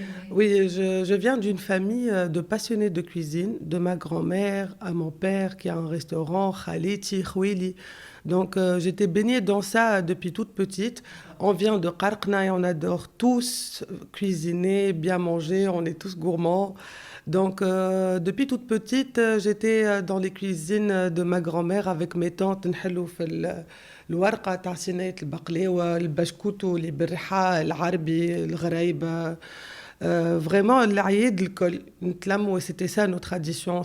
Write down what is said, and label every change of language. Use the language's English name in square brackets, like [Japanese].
[French] Oui, je viens d'une famille de passionnés de cuisine, de ma grand-mère à mon père qui a un restaurant, Khaliti, Khouili. Donc j'étais baignée dans ça depuis toute petite. On vient de Qarqna et on adore tous cuisiner, bien manger, on est tous gourmands. Donc depuis toute petite, j'étais dans les cuisines de ma grand-mère avec mes tantes. [Arabic] نحلو في الورقة تاع صينية البقلاوة، البشكوتو اللي بالريحة، العربي، الغرايبة. [French] Vraiment, l'Aïd, l'école, c'était ça nos traditions.